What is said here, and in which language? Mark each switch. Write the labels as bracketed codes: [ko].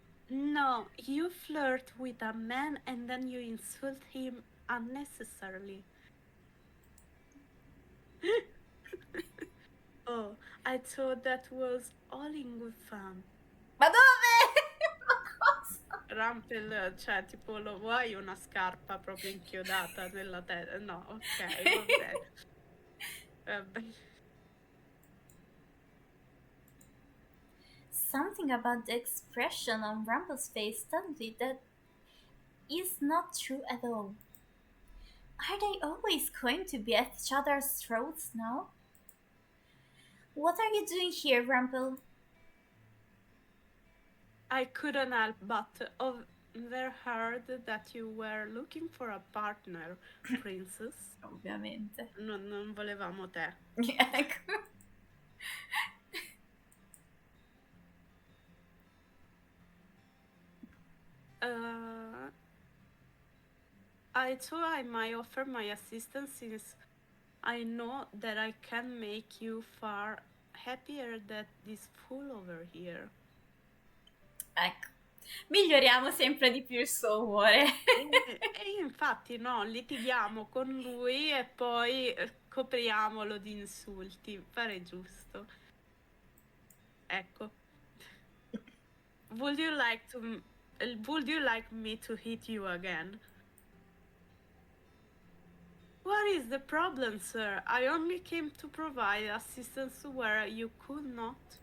[en] No, you flirt with a man and then you insult him unnecessarily. Oh, I thought that was all in good fun. [it] Ma dove? Ma cosa? Rumpel, cioè, tipo, lo vuoi una scarpa proprio inchiodata nella testa? No, ok, va bene. Vabbè. [en] Something about the expression on Rumple's face tells me that is not true at all. Are they always going to be at each other's throats now? What are you doing here, Rumple? I couldn't help but overheard that you were looking for a partner, princess. [it] Ovviamente. Non volevamo te. Ecco. [en] Uh, I thought I might offer my assistance since I know that I can make you far happier than this fool over here. [it] Ecco. Miglioriamo sempre di più il suo umore. E infatti no, litighiamo con lui e poi copriamolo di insulti. Pare giusto. Ecco. [en] Would you like to would you like me to hit you again? What is the problem, sir? I only came to provide assistance where you could not.